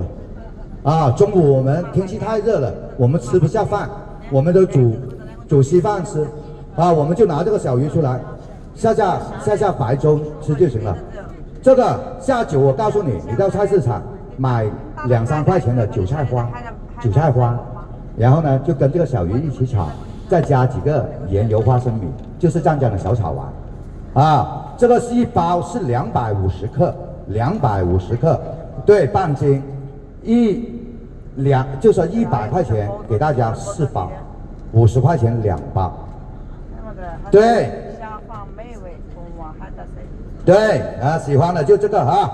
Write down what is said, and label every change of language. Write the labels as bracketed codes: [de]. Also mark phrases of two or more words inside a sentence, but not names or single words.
[zh] 啊，中午我們天氣太熱了，我們吃不下飯，我們都煮稀飯吃，啊，我們就拿這個小魚出來，下白粥吃就行了。這個下酒我告訴你，你到菜市場買2、3塊錢的韭菜花。然後呢，就跟這個小魚一起炒，再加幾個鹽油花生米，就是湛江的小炒丸，啊，這個是一包是250克，250克，對，半斤，一就是100块钱给大家4包，50块钱2包。对。对啊，喜欢的就这个哈。